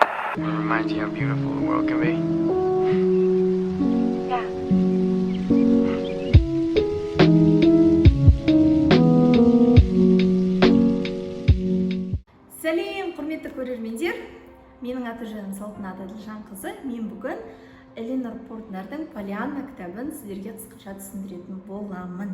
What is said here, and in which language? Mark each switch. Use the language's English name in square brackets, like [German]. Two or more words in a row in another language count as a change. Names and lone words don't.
[English] Reminds you how beautiful the world can be. Yeah. [Kazakh] Сәлем, құрметті көрермендер. Менің аты-жөнім Салтанат Әділжанқызы. Мен бүгін Эленор Портнардың Полианна кітабын сіздерге қысқаша түсіндіретін боламын.